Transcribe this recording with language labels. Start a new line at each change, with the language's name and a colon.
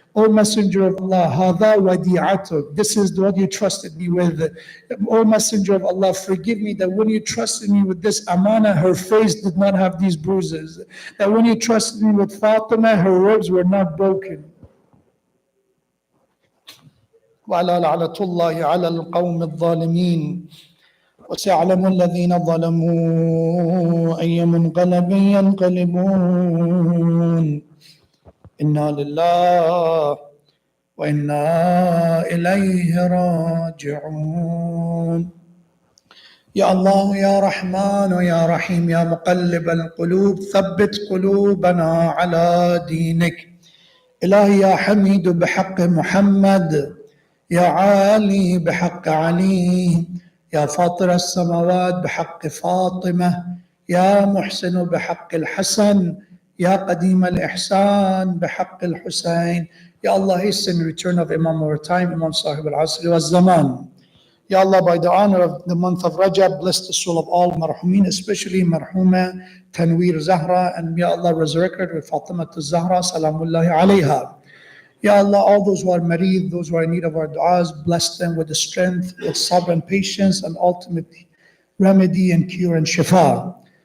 English: O Messenger of Allah,
Arabic: hadha wadi'atuk.
English: This is what you trusted me with. O Messenger of Allah, forgive me that when you trusted me with this amana, her face did not have these bruises. That when you trusted me with Fatima, her ribs were not broken.
Arabic: وألا لعنة الله على القوم الظالمين. وسيعلم الذين ظلموا أي منقلب ينقلبون. إنا لله وإنا إليه راجعون. يا الله يا رحمن يا رحيم يا مقلب القلوب ثبت قلوبنا على دينك. إلهي يا حميد بحق محمد، يا عالي بحق علي، يا فاطر السماوات بحق فاطمة، يا محسن بحق الحسن، يا قديم الإحسان بحق الحسين.
English: Ya Allah, hasten the return of Imam over time, Imam Sahib al-Asri wal-Zaman. Ya Allah, by the honor of the month of Rajab, bless the soul of all Marhumeen, especially Marhouma, Tanveer, Zehra, and Ya Allah, resurrect her with Fatima to Zahra, Salamullahi alayha. Ya Allah, all those who are mareed, those who are in need of our du'as, bless them with the strength, with sabr and patience, and ultimate remedy and cure and shifa.